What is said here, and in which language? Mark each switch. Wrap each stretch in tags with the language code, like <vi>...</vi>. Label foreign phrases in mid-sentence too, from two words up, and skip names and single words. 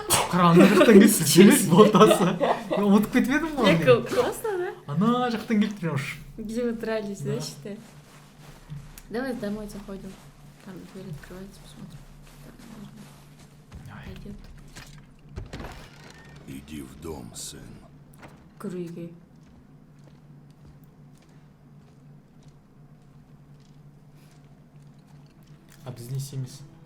<kk>Қыраны жақтан келсін, жемес болтасы. Мен ұмытып кетіп едім ғой.</kk> <ru>Прикол, классно, да?</ru> <kk>Ана жақтан келді прям.</kk> <ru>Где вы дрались, да, Да. считай? Давай домой заходим. Там дверь открывается, посмотрим. Пойдет. Иди в дом, сын. Круги.</ru> <kk>А біз не істейміз?</kk>